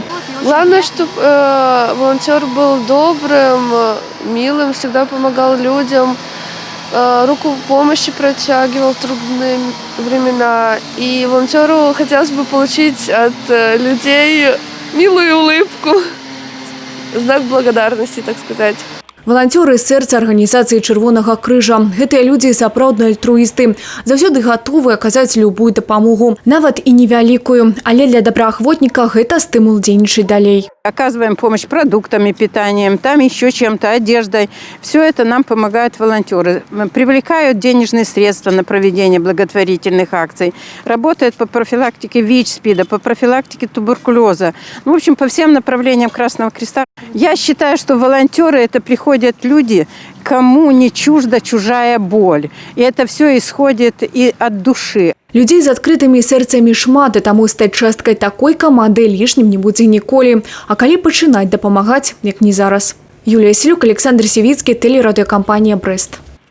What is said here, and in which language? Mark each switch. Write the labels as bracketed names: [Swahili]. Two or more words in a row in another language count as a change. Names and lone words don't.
[Russian] Главное, чтобы волонтер был добрым, милым, всегда помогал людям, руку помощи протягивал в трудные времена. И волонтеру хотелось бы получить от людей милую улыбку. Знак благодарности, так сказать. [Belarusian] Волонтеры з сэрца арганізацыі Чырвонага крыжа. Гэтыя людзі сапраўдныя альтруісты. Заўсёды гатовы аказаць любую дапамогу. Нават і невялікую. Але для добраахвотніка гэта стымул дзейнічаць далей. [Russian] Оказываем помощь продуктами, питанием, там еще чем-то, одеждой. Все это нам помогают волонтеры. Привлекают денежные средства на проведение благотворительных акций. Работают по профилактике ВИЧ, СПИДа, по профилактике туберкулеза. В общем, по всем направлениям Красного Креста. Я считаю, что волонтеры – это приходят люди, кому не чужда чужая боль. И это все исходит и от души. [Belarusian] Людзей з адкрытымі сэрцамі шмат, і таму стаць часткай такой каманды лішнім не будзе ніколі. А калі пачынаць дапамагаць, як не зараз. Юлія Селюк, Александр Севицкий, телерадиокомпания «Брест».